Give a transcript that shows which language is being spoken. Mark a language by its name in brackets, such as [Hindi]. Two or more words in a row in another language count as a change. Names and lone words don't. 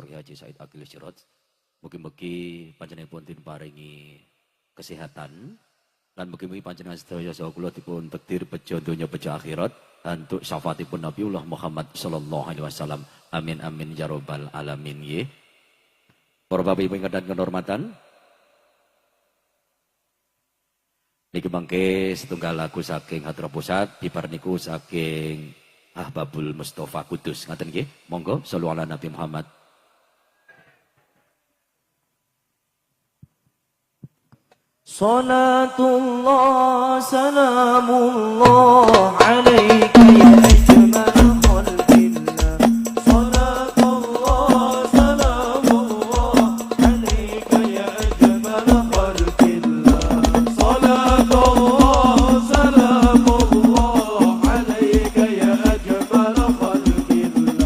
[Javanese] Haji Said Akil Siraj. Mugi-mugi panjenenganipun diparingi kesehatan lan mugi-mugi panjenengan sedaya saha kula dipun takdir bejo donya bejo akhirat antuk syafaatipun Nabiullah Muhammad [Arabic] صلى الله عليه وسلم. آمين آمين يا رب العالمين nggih. [Javanese] Para bapak ibu ingkang kehormatan, niki mangke setunggal lagu saking Hadrah Pusat bibar niku saking Ahbabul Mustafa Kudus. Ngaten nggih. [Arabic] Monggo صلوا على النبي محمد. صلاة الله سلام الله عليك يا أجمل خلق الله. صلاة الله سلام الله عليك يا أجمل خلق الله. صلاة الله سلام الله عليك يا أجمل خلق الله.